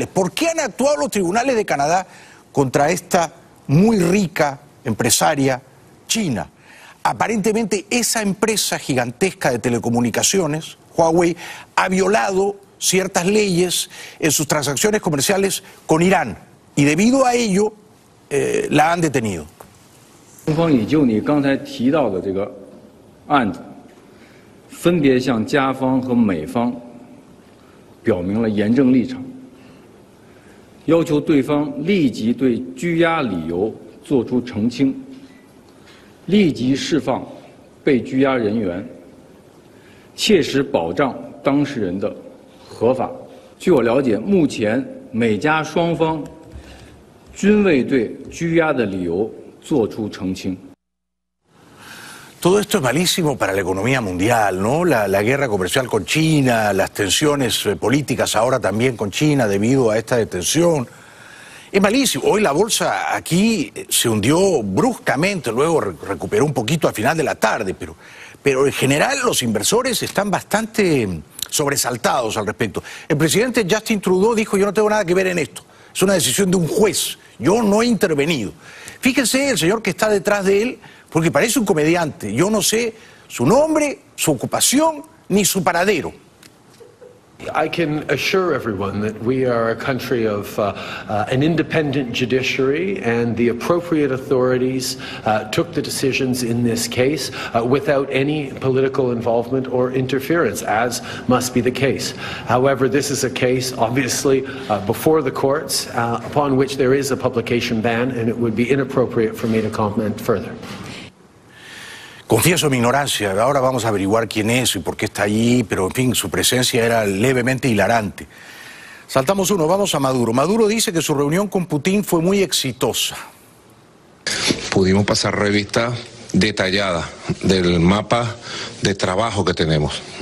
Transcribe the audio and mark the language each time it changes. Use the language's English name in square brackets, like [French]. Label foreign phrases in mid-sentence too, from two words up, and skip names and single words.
[Spanish] ¿Por qué han actuado los tribunales de Canadá contra esta muy rica empresaria china? Aparentemente esa empresa gigantesca de telecomunicaciones, Huawei, ha violado ciertas leyes en sus transacciones comerciales con Irán y debido a ello la han detenido. [Chinese] 中方已就你刚才提到的这个案子，分别向加方和美方表明了严正立场，要求对方立即对拘押理由作出澄清，立即释放被拘押人员，切实保障当事人的合法。据我了解，目前美加双方均未对拘押的理由做出澄清。 [Spanish] Todo esto es malísimo para la economía mundial, ¿no? La guerra comercial con China, las tensiones políticas ahora también con China debido a esta detención. Es malísimo. Hoy la bolsa aquí se hundió bruscamente, luego recuperó un poquito al final de la tarde, pero en general los inversores están bastante sobresaltados al respecto. El presidente Justin Trudeau dijo, yo no tengo nada que ver en esto, es una decisión de un juez, yo no he intervenido. Fíjense el señor que está detrás de él, porque parece un comediante, yo no sé su nombre, su ocupación, ni su paradero. [English] I can assure everyone that we are a country of an independent judiciary, and the appropriate authorities took the decisions in this case without any political involvement or interference, as must be the case. However, this is a case, obviously, before the courts, upon which there is a publication ban, and it would be inappropriate for me to comment further. [Spanish] Confieso mi ignorancia, ahora vamos a averiguar quién es y por qué está allí, pero en fin, su presencia era levemente hilarante. Saltamos uno, vamos a Maduro. Maduro dice que su reunión con Putin fue muy exitosa. Pudimos pasar revista detallada del mapa de trabajo que tenemos.